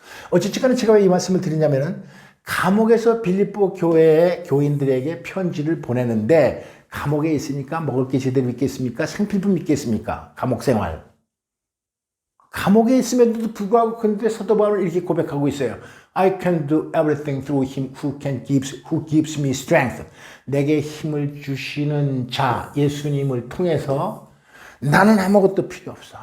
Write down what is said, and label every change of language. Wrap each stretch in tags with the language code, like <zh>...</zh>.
<ko>어쨌든 제가 왜 이 말씀을 드리냐면은, 감옥에서 빌립보 교회의 교인들에게 편지를 보내는데, 감옥에 있으니까 먹을 게 제대로 있겠습니까? 생필품 있겠습니까? 감옥 생활. 감옥에 있음에도 불구하고 근데 사도 바울은 이렇게 고백하고 있어요.</ko> <en>I can do everything through him who gives me strength.</en> <ko>내게 힘을 주시는 자, 예수님을 통해서 나는 아무것도 필요 없어.</ko>